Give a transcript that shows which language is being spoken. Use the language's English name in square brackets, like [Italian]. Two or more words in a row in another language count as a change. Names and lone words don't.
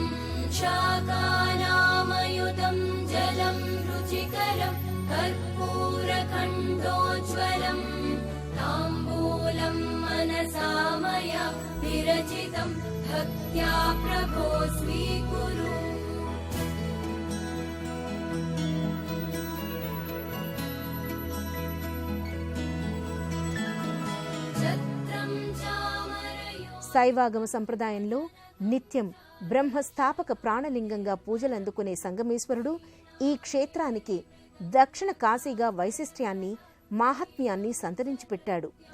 [Sanskrit] शाकानामयुतं जलं रुचिकरं कर्पूरखण्डोज्ज्वलम् ताम्बूलं मनसा मया विरचितं भक्त्या प्रभो स्वीकुरु [Telugu] శైవాగమ సంప్రదాయంలో నిత్యం బ్రహ్మస్థాపక ప్రాణలింగంగా పూజలందుకునే సంగమేశ్వరుడు ఈ క్షేత్రానికి దక్షిణ కాశీగా వైశిష్ట్యాన్ని మాహాత్మ్యాన్ని సంతరించి పెట్టాడు.